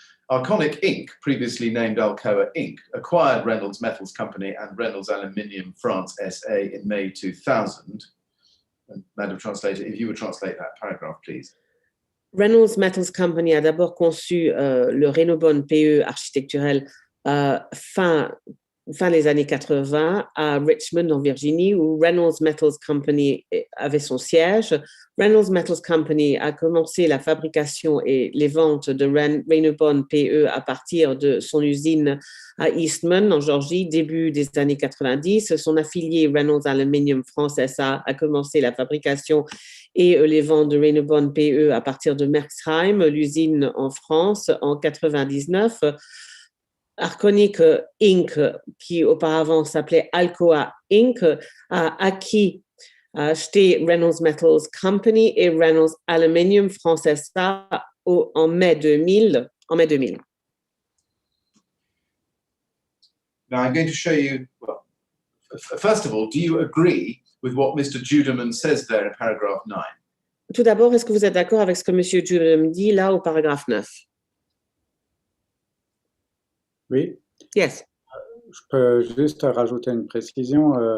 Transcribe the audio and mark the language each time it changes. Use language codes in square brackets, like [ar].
[en] Arconic Inc., previously named Alcoa Inc., acquired Reynolds Metals Company and Reynolds Aluminium France SA in May 2000. And Madam Translator, if you would translate that paragraph, please. [fr] Reynolds Metals Company a d'abord conçu le Raynaud PE architecturel fin des années 80 à Richmond, en Virginie, où Reynolds Metals Company avait son siège. Reynolds Metals Company a commencé la fabrication et les ventes de Raynaud PE à partir de son usine à Eastman, en Georgie, début des années 90. Son affilié Reynolds Aluminium France SA a commencé la fabrication et les ventes de Raynaud PE à partir de Merxheim, l'usine en France, en 99. Arconic Inc., qui auparavant s'appelait Alcoa Inc., a acheté Reynolds Metals Company et Reynolds Aluminium France SA en mai 2000. [en] Now I'm going to show you, well, first of all, do you agree with what Mr. Judeman says there in paragraph 9? [fr] Tout d'abord, est-ce que vous êtes d'accord avec ce que M. Judeman dit là au paragraphe 9? Oui, [en] Yes. [fr] je peux juste rajouter une précision.